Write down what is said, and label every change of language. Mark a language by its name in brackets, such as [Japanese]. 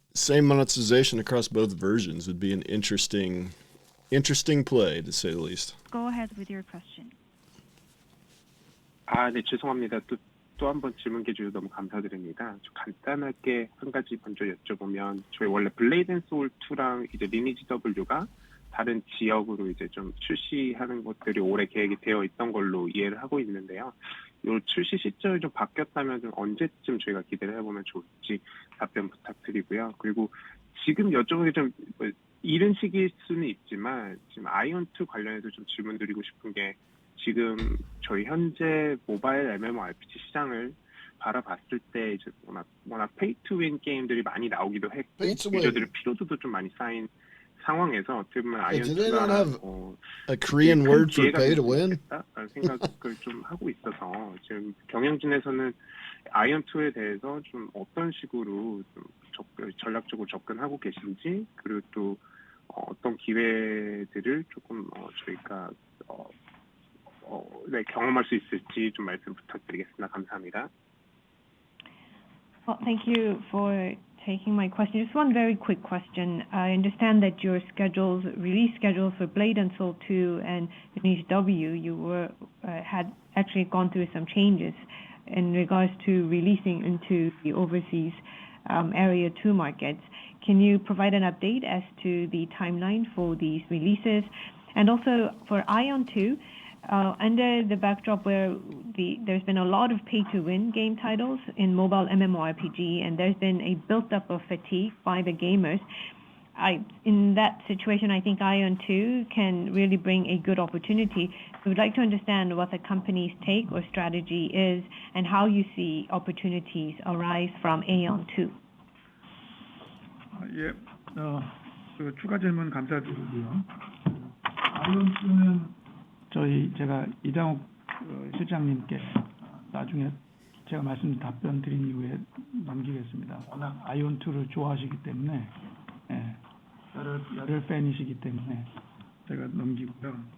[English] same monetization across both versions would be an interesting play, to say the least. Go ahead with your question. [Korean] 네, 죄송합니다. 또 한 번 질문 주셔서 너무 감사드립니다. 좀 간단하게 한 가지 먼저 여쭤보면, 저희 원래 블레이드 앤 소울 2랑 이제 리니지 W가 다른 지역으로 이제 좀 출시하는 것들이 올해 계획이 되어 있던 걸로 이해를 하고 있는데요. 요 출시 시점이 좀 바뀌었다면 좀 언제쯤 저희가 기대를 해보면 좋을지 답변 부탁드리고요. 그리고 지금 여쭤보는 게 좀 이른 시기일 수는 있지만, 지금 아이온2 관련해서 좀 질문 드리고 싶은 게, 지금 저희 현재 모바일 MMORPG 시장을 바라봤을 때 이제 워낙 페이 투 윈 게임들이 많이 나오기도 했고, 유저들의 피로도도 좀 많이 쌓인 상황에서 어떻게 보면 [English] Do they not [Korean] 아이언트가 [English] have a Korean word for pay to win? [Korean] 라는 생각을 좀 하고 있어서, 지금 경영진에서는 아이언2에 대해서 좀 어떤 식으로 좀 전략적으로 접근하고 계신지, 그리고 또 어떤 기회들을 조금 저희가 네, 경험할 수 있을지 좀 말씀 부탁드리겠습니다. 감사합니다. [English] Well, thank you for taking my question. Just one very quick question. I understand that your release schedules for Blade and Soul 2 and Lineage W, you had actually gone through some changes in regards to releasing into the overseas Area 2 markets. Can you provide an update as to the timeline for these releases? And also for Ion 2, under the backdrop where there's been a lot of pay-to-win game titles in mobile MMORPG, and there's been a built-up of fatigue by the gamers, in that situation, I think Ion 2 can really bring a good opportunity. So we'd like to understand what the company's take or strategy is, and how you see opportunities arise from Ion 2. [Korean] 예, 그 추가 질문 감사드리고요. 아이온2는 제가 이장욱 실장님께 나중에 제가 답변 드린 이후에 넘기겠습니다. 워낙 아이온2를 좋아하시기 때문에, 열혈 팬이시기 때문에 제가 넘기고요.